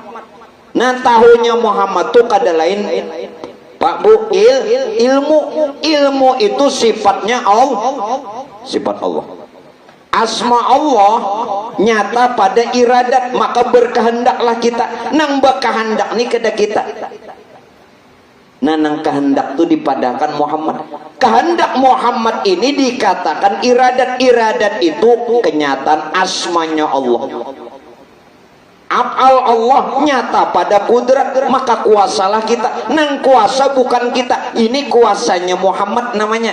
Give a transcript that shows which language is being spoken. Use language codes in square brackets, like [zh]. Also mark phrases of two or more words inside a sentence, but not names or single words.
[id] Nah tahunya Muhammad tuh [bjn] kada lain [id] Pak Bu, ilmu itu sifatnya Allah, sifat Allah. Asma Allah nyata pada iradat, maka berkehendaklah kita. [bjn] Nang berkehendak nih kada kita. Nah nang kehendak itu dipadahkan Muhammad. [id] Kehendak Muhammad ini dikatakan iradat itu kenyataan asmanya Allah. Af'al Allah nyata pada kudrat, maka kuasalah kita. Nang kuasa bukan kita, ini kuasanya Muhammad namanya.